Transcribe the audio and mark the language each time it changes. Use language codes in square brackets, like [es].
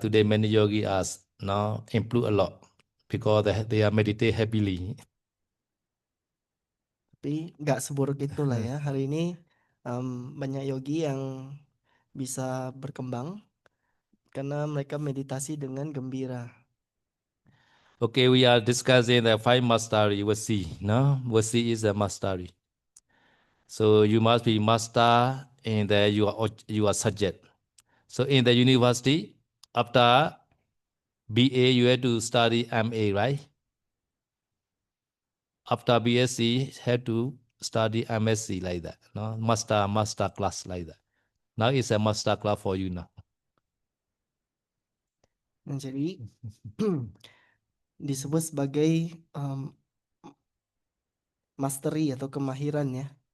[en] Today many yogi are now improve a lot because they are meditate happily. [id] Tapi nggak seburuk itulah ya. Hari ini banyak yogi yang bisa berkembang karena mereka meditasi dengan gembira. [en] Okay, we are discussing the five mastery. Wasi, no? Wasi is a mastery. So you must be master in the you are subject. So in the university, after BA, you have to study MA, right? After BSc, have to study MSc like that. No, master class like that. Now it's a master class for you now. [id] Nah, jadi disebut sebagai mastery atau kemahiran ya.